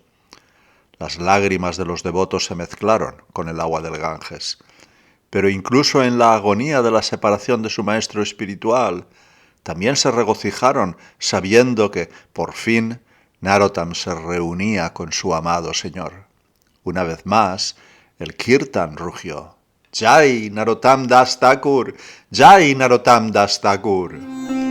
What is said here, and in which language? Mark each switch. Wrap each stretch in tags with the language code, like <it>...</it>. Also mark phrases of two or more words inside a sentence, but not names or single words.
<es>Las lágrimas de los devotos se mezclaron con el agua del Ganges. Pero incluso en la agonía de la separación de su maestro espiritual, también se regocijaron sabiendo que, por fin, Narottam se reunía con su amado Señor. Una vez más, el kirtan rugió. ¡Jai Narottam Das Thakur! ¡Jai Narottam Das Thakur!</es>